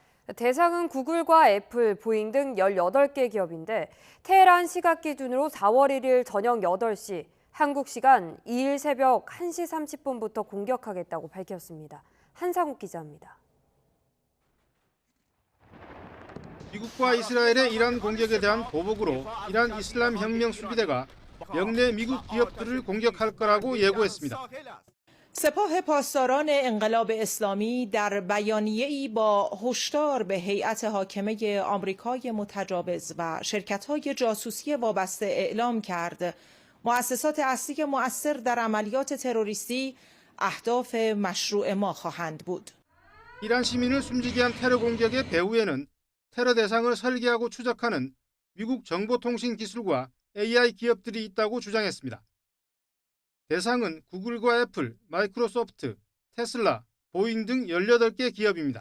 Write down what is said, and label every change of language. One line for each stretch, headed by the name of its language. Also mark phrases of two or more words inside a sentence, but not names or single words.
Korean: 대상은 구글과 애플, 보잉 등 18개 기업인데 테헤란 시각 기준으로 4월 1일 저녁 8시, 한국 시간 2일 새벽 1시 30분부터 공격하겠다고 밝혔습니다. 한상욱 기자입니다. 미국과 이스라엘의 이란 공격에 대한 보복으로 이란 이슬람 혁명 수비대가 영내 미국 기업들을 공격할 거라고 예고했습니다.
Persian: سپاه پاسداران انقلاب اسلامی در بیانیه‌ای با هشدار به هیئت حاکمه آمریکای متجاوز و شرکت‌های جاسوسی وابسته اعلام کرد مؤسسات اصلی مؤثر در عملیات تروریستی اهداف مشروع ما خواهند بود.
Korean: 이란 시민을 숨지게 한 테러 공격의 배후에는 테러 대상을 설계하고 추적하는 미국 정보통신 기술과 AI 기업들이 있다고 주장했습니다. 대상은 구글과 애플, 마이크로소프트, 테슬라, 보잉 등 18개 기업입니다.